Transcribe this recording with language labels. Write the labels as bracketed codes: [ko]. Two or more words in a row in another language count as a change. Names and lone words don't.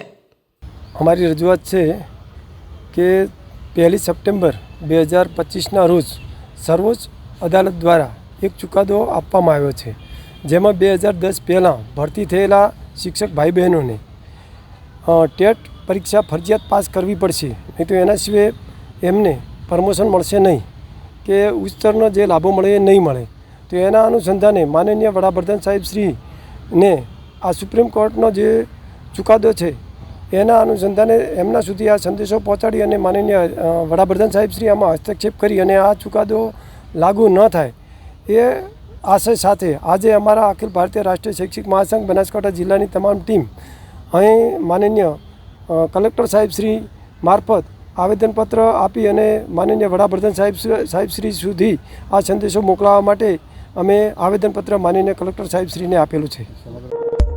[gu] અમારી રજૂઆત છે કે 1 સપ્ટેમ્બર 2025ના રોજ સર્વોચ્ચ અદાલત દ્વારા એક ચુકાદો આપવામાં આવ્યો છે, જેમાં 2010 પહેલાં ભરતી થયેલા શિક્ષક ભાઈ બહેનોને ટેટ પરીક્ષા ફરજિયાત પાસ કરવી પડશે, નહીં તો એના સિવાય એમને પ્રમોશન મળશે નહીં કે ઉચ્ચતરના જે લાભો મળે એ નહીં મળે। તો એના અનુસંધાને માનનીય વડાપ્રધાન સાહેબ શ્રીને આ સુપ્રીમ કોર્ટનો જે ચુકાદો છે એના અનુસંધાને એમના સુધી આ સંદેશો પહોંચાડી અને માનનીય વડાપ્રધાન સાહેબ શ્રી આમાં હસ્તક્ષેપ કરી અને આ ચુકાદો લાગુ ન થાય એ આશય સાથે આજે અમારા અખિલ ભારતીય રાષ્ટ્રીય શૈક્ષિક મહાસંઘ બનાસકાંઠા જિલ્લાની તમામ ટીમ અહીં માનનીય કલેક્ટર સાહેબ શ્રી માર્ફત આવેદનપત્ર આપી અને માનનીય વડાપ્રધાન સાહેબ શ્રી સુધી આ સંદેશો મોકલાવા માટે અમે આવેદનપત્ર માનનીય કલેક્ટર સાહેબ શ્રીને આપેલું છે।